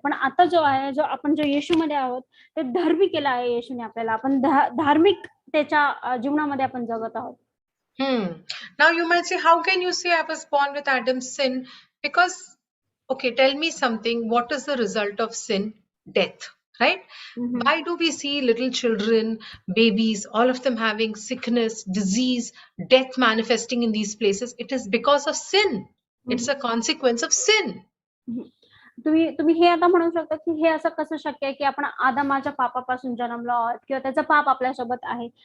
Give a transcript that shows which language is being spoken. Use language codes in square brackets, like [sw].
[mr] पण आता जो आहे, जो आपण जो येशूमध्ये आहोत ते धार्मिक केलं आहे येशूने आपल्याला. आपण धार्मिक त्याच्या जीवनामध्ये आपण जगत आहोत. [en] Now you might say, how can you say I was born with Adam's sin? Because, okay, tell me something. What is the result of sin? Death, right? Why do we see little children, babies, all of them having sickness, disease, death manifesting in these places? It is because of sin. It's a consequence of sin. [mr] तुम्ही हे आता म्हणू शकता की हे असं कसं शक्य आहे की आपण आदमाच्या पापापासून जन्मलो आहोत किंवा त्याचं पाप आपल्यासोबत आहे.